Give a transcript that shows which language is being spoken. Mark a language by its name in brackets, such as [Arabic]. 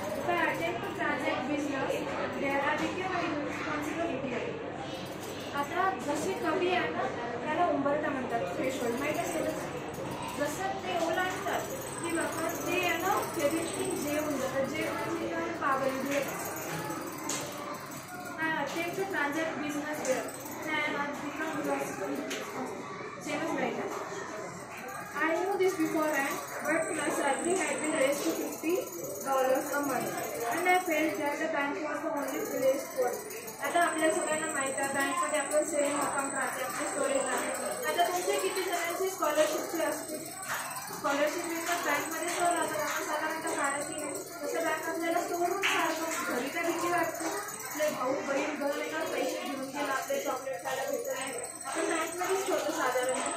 [English] If I attempt to transact business, there I became a irresponsible idiot. [Marathi] आता जसे कवी आहे ना त्याला उंबरठा म्हणतात, थ्रेशोल्ड माहीत असेल. जसं ते ओलांडतात की बाबा ते आहे ना हेजिटेटिंग जे होऊन जातात, जे म्हणजे पागल. [English] I attempt to transact business there, and I become irresponsible. Same as writer. I knew this beforehand, but my salary had been raised to $50 a month, and I felt that the bank was the only place for it. [Marathi] आता आपल्या सगळ्यांना माहिती आहे बँकमध्ये आपलं saving account राहते, आपलं storage राहते. आता तुमचे किती जणांची स्कॉलरशिपची असते, स्कॉलरशिप मिळतात बँकमध्ये स्टोर राहतात, आपण साधारणतः काढत की नाही, तसं बँक आपल्याला स्टोरून काढतो. घरी काय भीती वाटते, आपले भाऊ बहीण घर एका पैसे घेऊन गेला, आपले चॉकलेट खायला भेटत नाही, आपण बँकमध्येच ठेवतो साधारण.